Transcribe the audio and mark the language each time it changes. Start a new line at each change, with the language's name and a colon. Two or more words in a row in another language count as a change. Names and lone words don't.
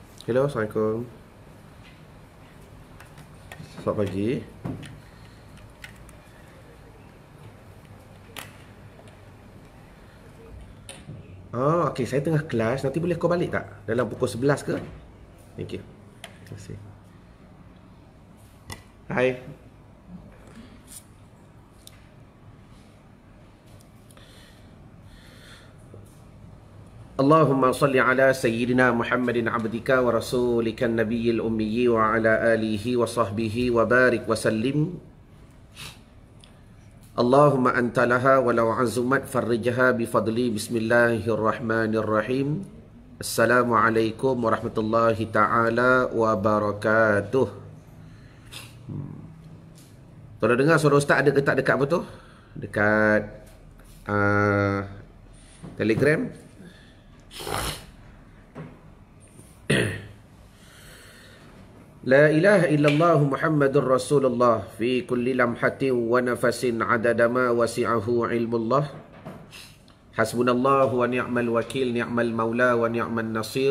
Malay: Hello, Assalamualaikum. Selamat pagi. Oh, okey. Saya tengah kelas. Nanti boleh kau balik tak? Dalam pukul 11 ke?
English: Thank you.
Malay: Terima kasih. Hai.
Arabic: اللهم صل على سيدنا محمد عبدك ورسولك النبي الأمي وعلى آله وصحبه وبارك وسلم. اللهم أنت لها ولو عظمت فرجها بفضل. بسم الله الرحمن الرحيم. السلام عليكم ورحمة الله تعالى وبركاته.
Malay: Tuan dengar suara Ustaz ada ke tak dekat apa tu? Dekat Telegram.
Arabic: لا إله إلا الله محمد رسول الله في كل لمحة ونفس عدد ما وسعه علم الله. حسبنا الله ونعم الوكيل، نعم المولى ونعم النصير.